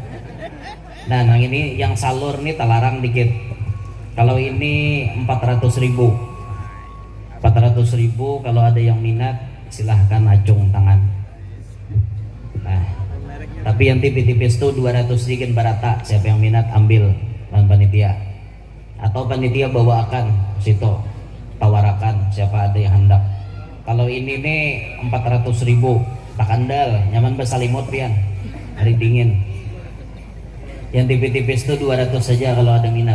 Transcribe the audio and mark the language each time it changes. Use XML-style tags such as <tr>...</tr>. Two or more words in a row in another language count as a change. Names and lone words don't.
<bjn>Nah yang ini yang salur nih talarang dikit.</bjn> <id>Kalau ini 400.000. 400.000 kalau ada yang minat silahkan acung tangan.</id> <bjn>Nah, tapi yang tipis-tipis tuh 200 sedikit barata.</bjn> <id>Siapa yang minat ambil lawan panitia. Atau panitia bawakan situ tawarakan siapa ada yang hendak.</id> <bjn>Kalau ini nih 400.000 tak andal nyaman bersalimut pian hari dingin.</bjn> <id>Yang tipis-tipis tuh 200 saja kalau ada minat.</id>